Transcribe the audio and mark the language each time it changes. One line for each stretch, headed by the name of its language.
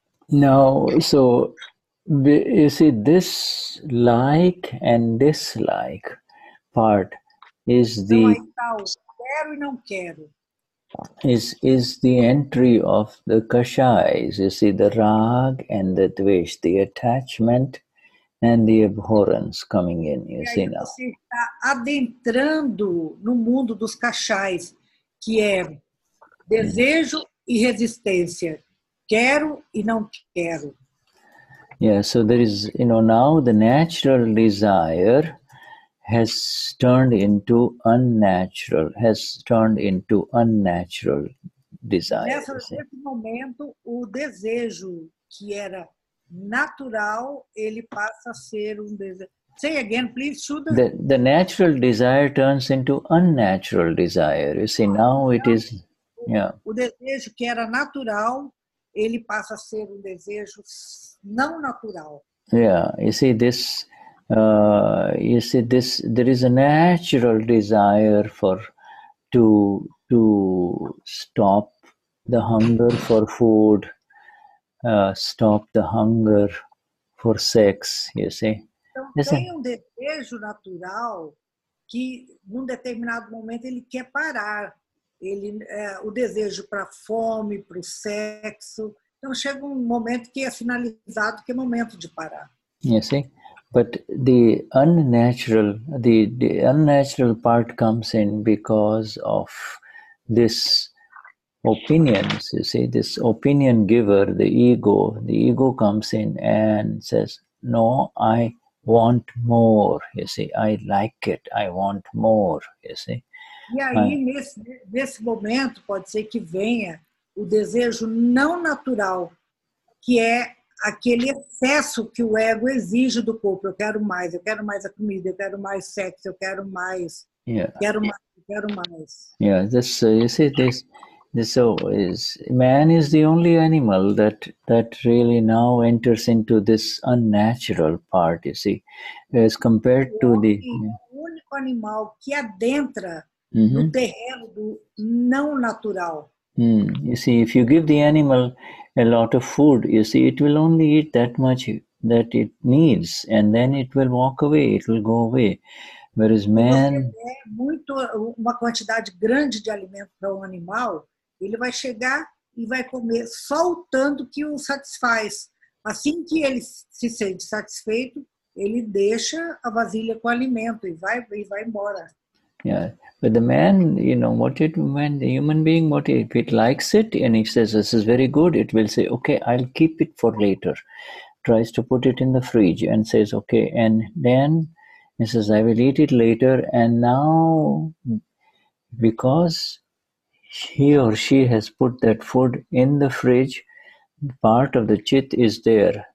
English: No, so you see, this like and dislike part is
Portuguese: Então aí está o quero e não quero.
English: Is the entry of the kashais, you see, the rag and the dvesh, the attachment and the abhorrence coming in, you see now.
Portuguese: Você está adentrando no mundo dos kashais, que é desejo e resistência. Quero e não quero.
English: Yeah, so there is, now the natural desire has turned into unnatural desire.
Portuguese: Nesse momento, o desejo que era natural, ele passa a ser desejo.
English: Say again, please, Shuddha. The natural desire turns into unnatural desire. You see, now it is, yeah.
Portuguese: O desejo que era natural, ele passa a ser desejo não natural.
English: Yeah, you see this. There is a natural desire to stop the hunger for food, stop the hunger for sex, you see.
Portuguese: Então, tem desejo natural que, num determinado momento, ele quer parar. O desejo para a fome, para o sexo. Então, chega um momento que é sinalizado que é momento de parar.
English: You see? But the unnatural part comes in because of this opinions, you see, this opinion giver, the ego comes in and says, no, I want more, you see, I like it, I want more, you see.
Portuguese: E aí, nesse momento, pode ser que venha o desejo não natural, que é aquele excesso que o ego exige do corpo. Eu quero mais a comida, eu quero mais sexo, eu quero mais, quero mais.
English: Yeah, this you see, this so is man is the only animal that really now enters into this unnatural part, you see, as compared to the.
Portuguese: O único animal que adentra no terreno do não natural.
English: You see, if you give the animal a lot of food, you see, it will only eat that much that it needs, and then it will walk away, it will go away. Whereas man...
Portuguese: Se você der uma quantidade grande de alimento para um animal, ele vai chegar e vai comer só o tanto que o satisfaz. Assim que ele se sente satisfeito, ele deixa a vasilha com alimento e vai embora.
English: Yeah, but the man, the human being, if it likes it and he says this is very good, it will say, okay, I'll keep it for later. Tries to put it in the fridge and says, okay, and then he says, I will eat it later. And now, because he or she has put that food in the fridge, part of the chit is there.